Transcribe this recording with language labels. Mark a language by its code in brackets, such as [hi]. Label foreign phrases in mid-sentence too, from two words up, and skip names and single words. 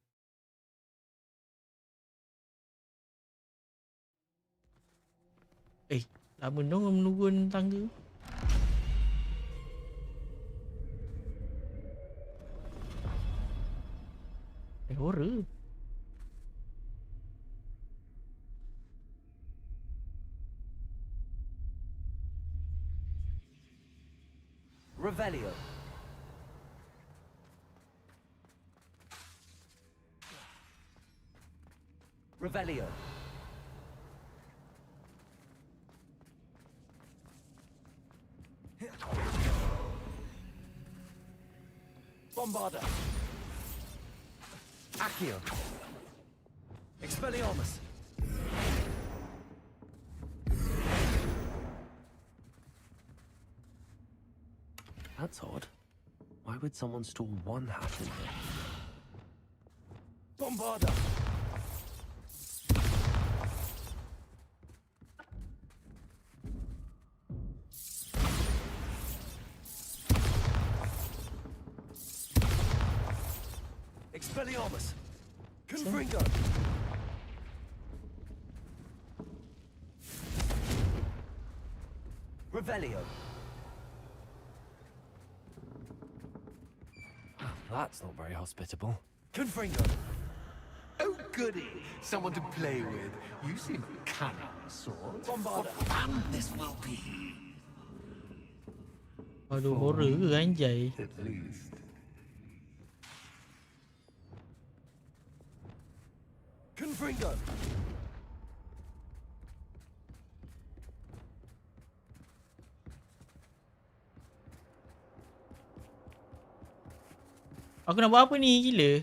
[ms] Lama dong menurun tangga. [en] Horror. Revelio. Revelio. Bombarda. Accio. Expelliarmus. That's odd. Why would someone store one hat in here? Bombarda. Expelliarmus. Confringo. Revelio. That's not very hospitable. Confringo. Oh, goody! Someone to play with. You seem cunning, sort. Bombarda. Fun this will be. [ms] Aduh, horror ke anjay? [en] At least. Confringo. [ms] Aku nak buat apa ni? Gila.